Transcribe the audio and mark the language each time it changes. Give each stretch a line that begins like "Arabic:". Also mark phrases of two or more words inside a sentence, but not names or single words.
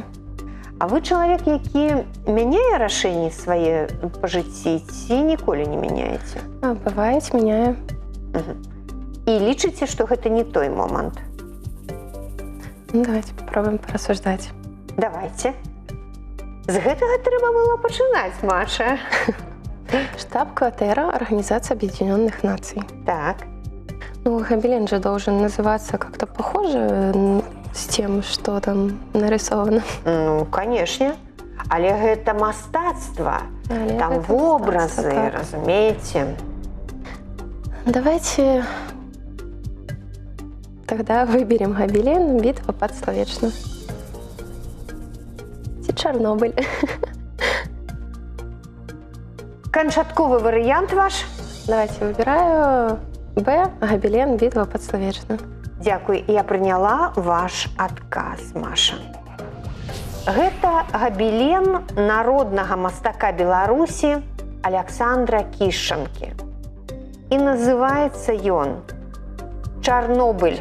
Belarusian: А вы чалавек, які мяняе рашэнні свае па жыцці ці ніколі не мяняеце? Бывае, мяняе. І лічыце, што гэта не той момант?
Russian: Давайте попробуем порассуждать. Давайте.
Belarusian: З гэтага трэба было пачынаць, Маша.
Russian: Штаб-кватэра Организации Объединенных Наций.
Belarusian: Так.
Russian: Ну, гобелен же должен называться как-то похоже с тем, что там нарисовано. Ну, конечно.
Belarusian: Але гэта мастацтва. Там вобразы, разумеете.
Russian: Давайте тогда выберем гобелен «Битва под Славечно». И Чернобыль.
Belarusian: Канчатковы варыянт ваш?
Russian: Давайте выбираю Б. Гобелен «Битва под Славечно».
Belarusian: Дзякуй, я прыняла ваш адказ, Маша. Гэта габелен народнага мастака Беларусі Аляксандра Кішчанкі. І называецца ён «Чарнобыль».